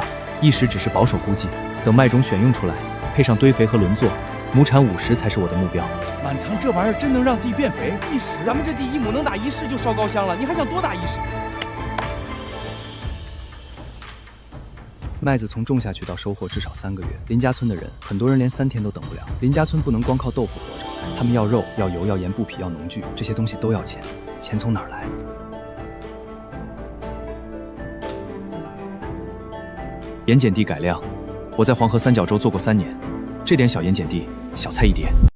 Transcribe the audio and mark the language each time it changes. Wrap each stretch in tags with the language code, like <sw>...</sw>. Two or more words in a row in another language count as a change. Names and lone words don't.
<zh>一時只是保守估計，等麥種選用出來，配上堆肥和輪作，畝產50才是我的目標。滿倉這玩意兒真能讓地變肥？1石，咱們這地1畝能打1石就燒高香了，你還想多打1石？麥子從種下去到收穫至少3個月。林家村的人，很多人連3天都等不了。林家村不能光靠豆腐活着，他們要肉、要油、要鹽、布匹、要農具，這些東西都要錢。錢從哪兒來？鹽碱地改良，我在黄河三角洲做過3年，這點小鹽碱地，小菜一碟。</zh>